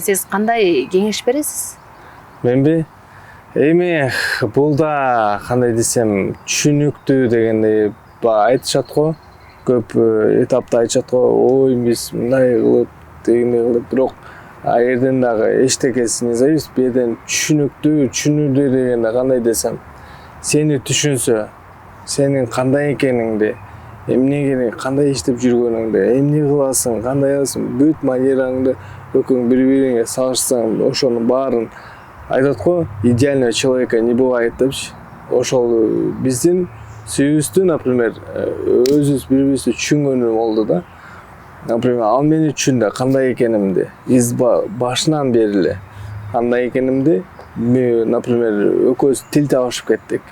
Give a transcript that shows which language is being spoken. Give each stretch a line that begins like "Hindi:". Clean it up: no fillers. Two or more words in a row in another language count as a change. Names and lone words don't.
Kyrgyz: Сиз кандай кеңеш бересиз? Менби? Эми бул да кандай десем, түшүнүктүү дегендей айтышат го. Көп этапта айтышат го. Ой, биз мындай кылып, дегендей кылып, бирок аерден дагы эчтекеси
Russian: не зависит,
Kyrgyz: беден түшүнүүдө дегенде кандай десем, сени түшүнсө, сенин кандай экениңди, эмне кандай иштеп жүргөнүңдү, эмне кыласың, кандай аласың, бүт манераңды экөөң бири-бириңе салышсаң, ошонун баарын айтат го,
Russian: идеального человека не бывает депчи.
Kyrgyz: Ошол биздин сүйүүбүздү, например, өзүбүз бири-бирибизди түшүнгөнү болду да. Например, ал мени түшүндү, кандай экенимди, башынан бери эле кандай экенимди, например, экөөбүз тил табышып кеттик.